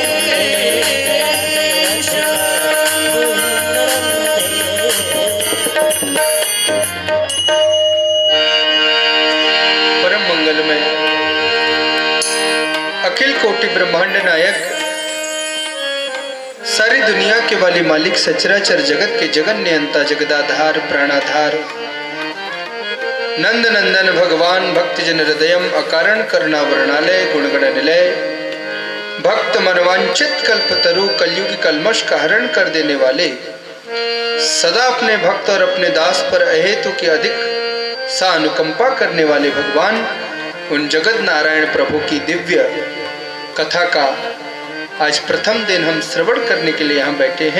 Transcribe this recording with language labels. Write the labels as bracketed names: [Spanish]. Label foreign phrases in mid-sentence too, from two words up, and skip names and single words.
[Hindi] परम मंगलमय अखिल कोटि ब्रह्मांड नायक सारी दुनिया के वाली मालिक सचराचर जगत के जगन नियंता जगदाधार प्राणाधार नंद नंदन भगवान भक्तजन हृदयम अकारण करुणा वर्णालय गुणगण निलय भक्त मनवांचित कल्पतरु कलयुगी कलमश का हरण कर देने वाले सदा अपने भक्त और अपने दास पर अहेतु की अधिक सा अनुकंपा करने वाले भगवान उन जगत नारायण प्रभु की दिव्य कथा का आज प्रथम दिन हम श्रवण करने के लिए यहाँ बैठे हैं।